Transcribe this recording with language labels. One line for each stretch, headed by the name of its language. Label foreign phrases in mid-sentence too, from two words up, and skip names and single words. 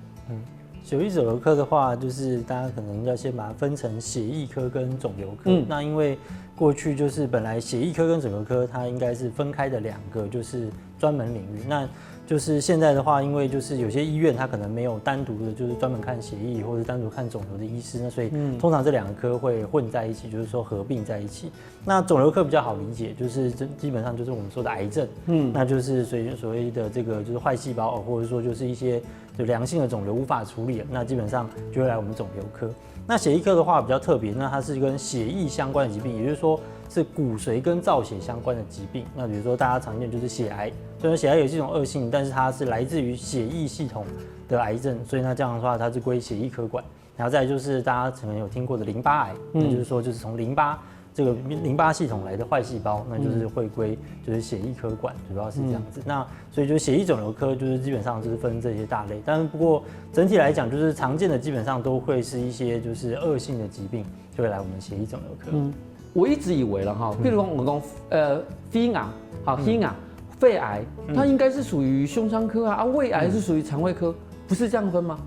Chinese: 血液腫瘤科的話，就是大家可能要先把它分成血液科跟腫瘤科。那因為過去就是本來血液科跟腫瘤科它應該是分開的兩個就是專門領域。那就是現在的話，因為就是有些醫院它可能沒有單獨的，就是專門看血液或者單獨看腫瘤的醫師，那所以通常這兩個科會混在一起，就是說合併在一起。那腫瘤科比較好理解，就是基本上就是我們說的癌症，那就是所謂的這個就是壞細胞，或者說就是一些就良性的腫瘤無法處理，那基本上就會來我們腫瘤科。那血液科的話比較特別，那它是跟血液相關的疾病，也就是說是骨髓跟造血相關的疾病。那比如說大家常見就是血癌，雖然血癌也是一種惡性，但是它是來自於血液系統的癌症，所以那這樣的話它是歸血液科管。然後再來就是大家可能有聽過的淋巴癌，那就是說就是從淋巴這個淋巴系統來的壞細胞，那就是會歸就是血液科管，主要是這樣子。那所以就是血液腫瘤科就是基本上就是分這些大類，但不過整體來講，就是常見的基本上都會是一些就是惡性的疾病，就會來我們血液腫瘤科。我一直以為啦哈，譬如講我講肺癌，好肺癌、肺癌，它應該是屬於胸腔科啊，胃癌是屬於腸胃科，不是這樣分嗎？